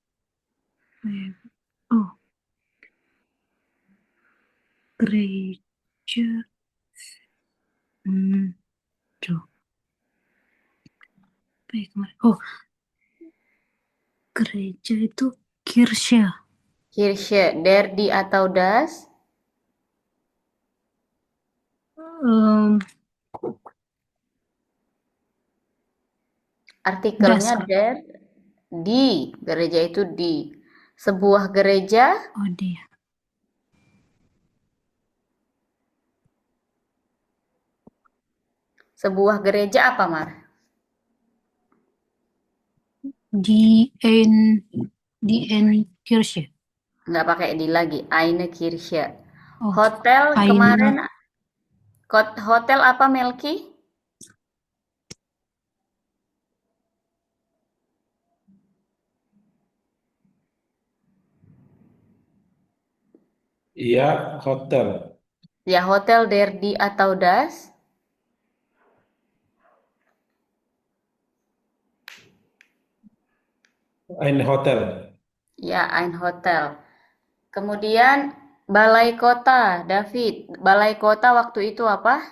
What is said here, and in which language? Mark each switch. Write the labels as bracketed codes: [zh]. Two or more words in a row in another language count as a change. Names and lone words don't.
[id] Oh, gereja. Hmm, Tuh, apa ya kemarin? Oh, gereja itu Kirche. [de] Kirche. Der, di atau das? Em, [id] Artikelnya [de] das. der, [id] di. Gereja itu di. Sebuah gereja. Oh, dia. Sebuah gereja apa, Mar? [de] Die ein Kirche. [id] Nggak pakai di lagi. [de] Eine Kirche. Oh, [id] Hotel kemarin. [de] eine. [id] Hotel apa, Melki? iya, hotel. Ya, hotel [de] der, di atau das? Ein Hotel. Ya, ein Hotel. [id] Kemudian balai kota, David. Balai kota waktu itu apa?